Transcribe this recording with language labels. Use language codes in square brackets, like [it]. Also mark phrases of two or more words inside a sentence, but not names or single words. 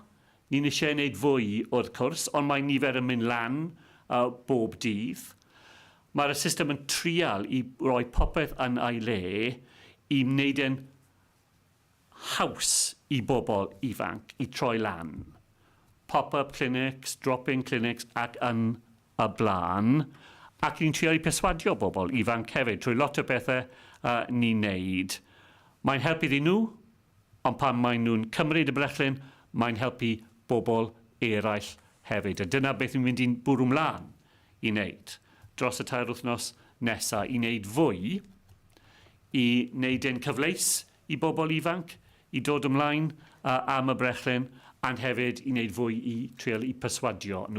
[cy] Ni'n eisiau gwneud fwy o'r cwrs, ond mae nifer yn mynd lan bob dydd. Mae'r system yn trial i roi popeth yn ei le i wneud yn haws i bobl ifanc i troi lan. [en] Pop-up clinics, drop-in clinics [cy] ac yn y blaen. Ac ni'n trial i perswadio bobl ifanc hefyd trwy lot o bethau ni'n neud. Mae'n helpu iddyn nhw, ond pan maen nhw'n cymryd y brechlyn, mae'n helpu bobl eraill hefyd. A dyna beth ni'n mynd i'n bwrw mlaen i wneud dros y 2 wythnos nesaf, i wneud fwy, i wneud yn cyfleus i bobl ifanc, i dod ymlaen am y brechlyn, and hefyd i wneud fwy i trial i perswadio nhw.